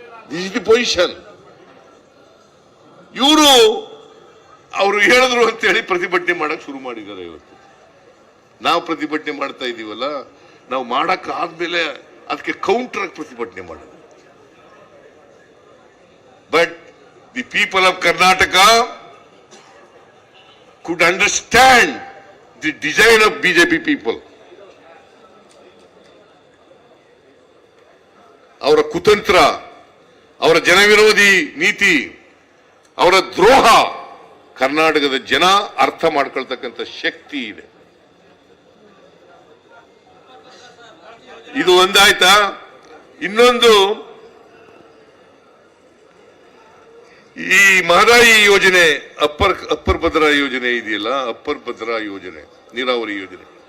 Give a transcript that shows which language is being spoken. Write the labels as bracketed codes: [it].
[en] This is the position. [kn] ಇವರು ಅವರು ಹೇಳಿದ್ರು ಅಂತ ಹೇಳಿ ಪ್ರತಿಭಟನೆ ಮಾಡಕ್ ಶುರು ಮಾಡಿದ್ದಾರೆ. ಇವತ್ತು ನಾವು ಪ್ರತಿಭಟನೆ ಮಾಡ್ತಾ ಇದೀವಲ್ಲ, ನಾವು ಮಾಡಕ್ ಆದ್ಮೇಲೆ ಅದಕ್ಕೆ ಕೌಂಟರ್ ಆಗಿ ಪ್ರತಿಭಟನೆ ಮಾಡೋದು. [en] But the people of Karnataka could understand the design of BJP people. [kn] ಅವರ ಕುತಂತ್ರ, ಅವರ ಜನವಿರೋಧಿ ನೀತಿ, ಅವರ ದ್ರೋಹ ಕರ್ನಾಟಕದ ಜನ ಅರ್ಥ ಮಾಡ್ಕೊಳ್ತಕ್ಕಂಥ ಶಕ್ತಿ ಇದೆ. ಇದು ಒಂದಾಯ್ತಾ? ಇನ್ನೊಂದು, ಈ ಮಹದಾಯಿ ಯೋಜನೆ, ಅಪ್ಪರ್ ಭದ್ರಾ ಯೋಜನೆ ಇದೆಯಲ್ಲ, ಅಪ್ಪರ್ ಭದ್ರಾ ಯೋಜನೆ, ನೀರಾವರಿ ಯೋಜನೆ.